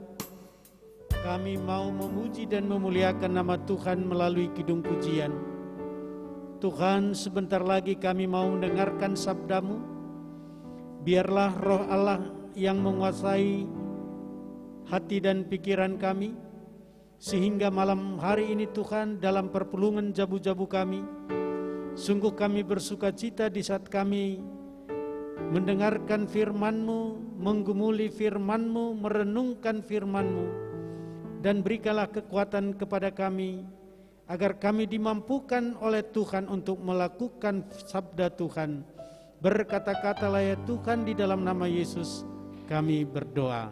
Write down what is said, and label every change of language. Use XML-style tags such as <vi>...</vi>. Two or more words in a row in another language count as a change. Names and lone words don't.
<id>Kami mau memuji dan memuliakan nama Tuhan melalui kidung pujian. Tuhan, sebentar lagi kami mau mendengarkan sabda-Mu. Biarlah roh Allah yang menguasai hati dan pikiran kami, sehingga malam hari ini Tuhan, dalam</id> <btx>perpulungan jabu-jabu</btx> <id>kami, sungguh kami bersuka cita di saat kami mendengarkan firman-Mu, menggumuli firman-Mu, merenungkan firman-Mu, dan berikanlah kekuatan kepada kami, agar kami dimampukan oleh Tuhan untuk melakukan sabda Tuhan. Berkata-katalah ya Tuhan, di dalam nama Yesus kami berdoa.</id>